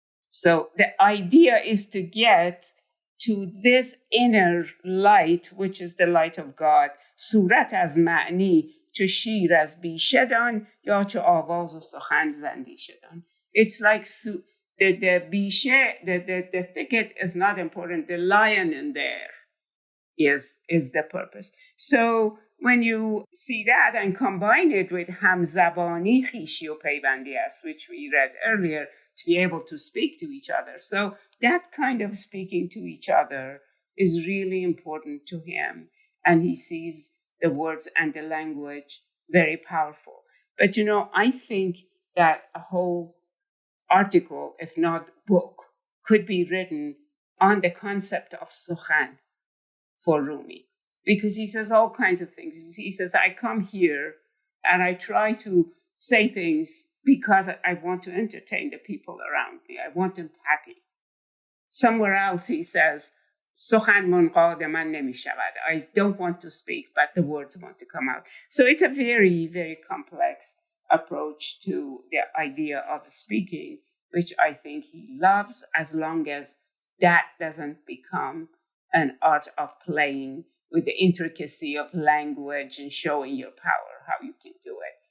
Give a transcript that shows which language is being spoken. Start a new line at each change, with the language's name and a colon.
English: So the idea is to get to this inner light, which is the light of God.
Persian: صورت از معنی چو شیر از بیشه دان یا چو آواز و سخن زندیشه دان.
English: It's like the بیشه, the thicket is not important. The lion in there is the purpose. So when you see that and combine it with
Persian: همزبانی خویشی و پیوندی است,
English: which we read earlier, to be able to speak to each other. So that kind of speaking to each other is really important to him. And he sees the words and the language very powerful. But, I think that a whole article, if not book, could be written on the concept of sukhan for Rumi. Because he says all kinds of things. He says, I come here and I try to say things because I want to entertain the people around me. I want them happy. Somewhere else he says,
Persian: سخن منقاد من نمی شود.
English: I don't want to speak, but the words want to come out. So it's a very, very complex approach to the idea of speaking, which I think he loves, as long as that doesn't become an art of playing with the intricacy of language and showing your power, how you can do it.